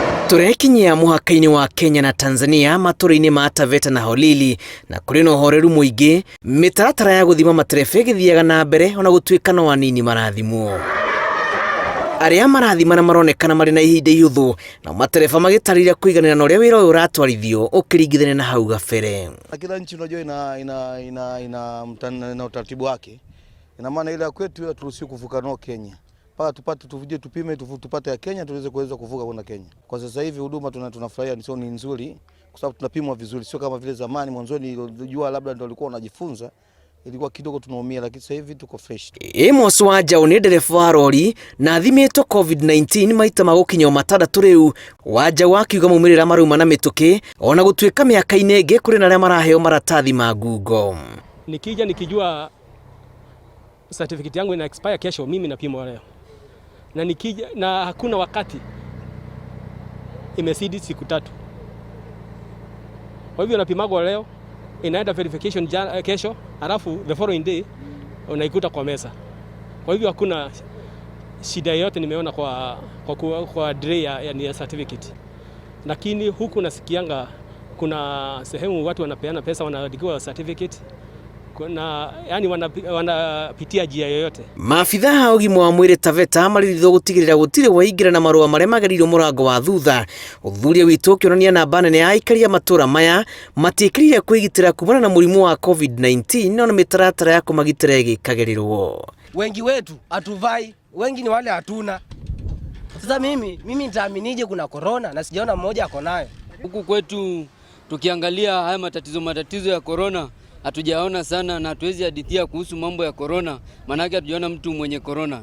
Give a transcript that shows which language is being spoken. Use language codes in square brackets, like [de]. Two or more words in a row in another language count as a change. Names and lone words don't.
[ki] Turekinyia muhaka-ini wa Kenya na Tanzania matũra-inĩ ma Taveta na Holili na kũrĩ na ũhoreru mũingĩ. Mĩtaratara ya gũthima matereba ĩgĩthiaga na mbere ona gũtuĩka no anini marathimwo. Arĩa marathimana maronekana marĩ na ihinda ihũthũ na matereba magĩtarĩria kũiganĩra na ũrĩa wĩra ũyũ ũratwarithio ũkĩringithania na hau gabere. [sw] Kila nchi unajua ina utaratibu wake. Ina maana ile kwetu haturuhusiwi kuvuka nao Kenya. Mpaka tuje tupime tupate ya Kenya tuweze kuvuka kwenda Kenya. Kwa sasa hivi huduma tunafurahia ni nzuri kwa sababu tunapimwa vizuri, sio kama vile zamani mwanzoni nilijua labda ndio walikuwa wanajifunza ilikuwa kidogo tunaumia, lakini sasa hivi tuko fresh. [ki] Amos Wanjaũ nĩ ndereba wa rori na athimitwo COVID-19 maita magũkinya matandatũ rĩu. Wanjaũ akiuga maumĩrĩra marauma na mĩtũkĩ ona gũtuĩka mĩaka-inĩ ĩngĩ kũrĩ na arĩa maraheo maratathi ma ngungo. [sw] Nikija nikijua certificate yangu ina expire kesho, mimi napimwa leo. Na nikija na hakuna wakati imesidi siku 3. Kwa hivyo napimagwa leo, inaenda verification kesho, alafu [en] the following day [sw] unaikuta kwa mesa. Kwa hivyo hakuna shida yote nimeona kwa delay ya certificate. Lakini huku nasikianga kuna sehemu watu wanapeana pesa wanaandikiwa certificate. Yani wanapitia njia yoyote. [ki] Maabitha a ũgima wa mwĩrĩ Taveta marĩrithwo gũtigĩrĩra gũtirĩ waingĩra na marũa marĩa magerirwo mũrango wa thutha. Ũthuthuria witũ ũkĩonania namba nene ya aikari a matũra maya matiĩkĩrire kwĩgitĩra kumana na mũrimũ wa COVID-19 na mĩtaratara ya kũmagitĩra ĩgĩkagĩrĩrwo. [sw] Wengi wetu hatuvai, wengi ni wale hatuna. Sasa mimi nitaaminije kuna corona na sijaona mmoja ako nayo? Huku kwetu tukiangalia haya matatizo ya corona hatujaona sana na hatuwezi hadithia kuhusu mambo ya corona, manake hatujaona mtu mwenye corona.